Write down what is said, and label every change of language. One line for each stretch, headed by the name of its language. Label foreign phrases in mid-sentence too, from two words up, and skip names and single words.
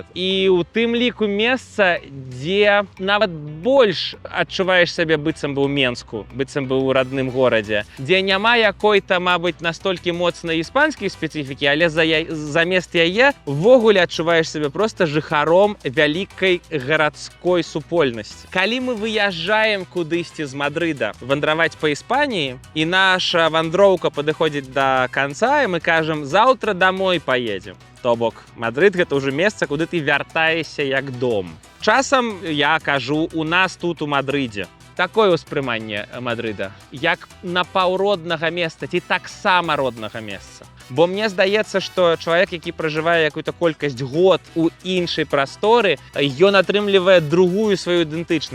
Belarusian: І ў тым ліку месца, дзе нават больш адчуваеш сябе быццам бы ў Менску, быццам бы ў радным горадзе, дзе няма якой-то, мабыць, настолькі моцнай іспанскай спецыфікі, але замест яе ввогуле адчуваеш сябе проста жыхаром вялікай гарадской супольнасці. Калі мы выязджаем кудысьці з Мадрыда вандраваць па Іспаніі, і наша вандроўка падыходзіць да канца, і мы кажам: заўтра
Russian: домой поедем.
Belarusian: То бок, Мадрыд — гэта ўжо месца, куды ты вяртаешся як дом. Часам я кажу: у нас тут у Мадрыдзе. Такое ўспрыманне Мадрыда, як напаўроднага месца ці таксама роднага месца. Бо мне здаецца, што чалавек, які пражывае якую-то колькасць год у іншай прасторы, ён атрымлівае другую сваю ідэнтычнасць.